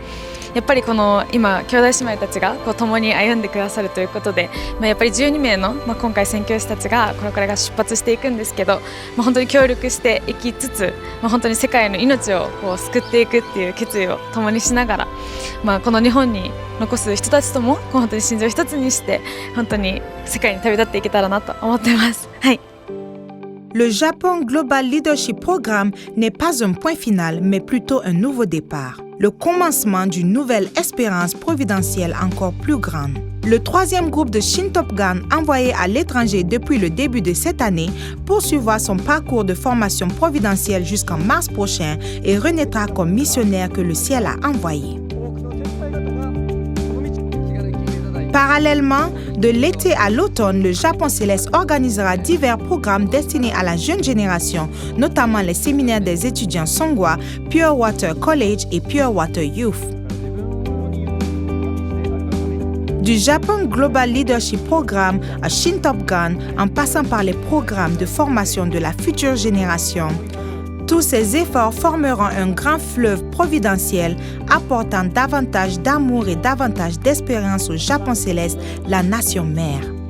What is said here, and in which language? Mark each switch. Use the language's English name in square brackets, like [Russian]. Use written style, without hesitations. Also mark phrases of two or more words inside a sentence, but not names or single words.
[Japanese] やっぱりこの今兄弟姉妹たちが共に歩んでくださるということで、やっぱり12名の、今回宣教師たちがこれから出発していくんですけど、本当に協力していきつつ、本当に世界の命を救っていくっていう決意を共にしながら、この日本に残す人たちとも本当に心情一つにして本当に世界に旅立っていけたらなと思ってます。はい。 [French] Le Japan Global Leadership Program n'est pas un point final, mais plutôt un nouveau départ. Le commencement d'une nouvelle espérance providentielle encore plus grande. Le 3e groupe de Shin-Top-gun envoyé à l'étranger depuis le début de cette année poursuivra son parcours de formation providentielle jusqu'en mars prochain et renaîtra comme missionnaire que le ciel a envoyé. Parallèlement, de l'été à l'automne, le Japon céleste organisera divers programmes destinés à la jeune génération, notamment les séminaires des étudiants Songhwa, Pure Water College et Pure Water Youth. Du Japan Global Leadership Program à Shin-Top-gun, en passant par les programmes de formation de la future génération, tous ces efforts formeront un grand fleuve providentiel apportant davantage d'amour et davantage d'espérance au Japon céleste, la nation mère.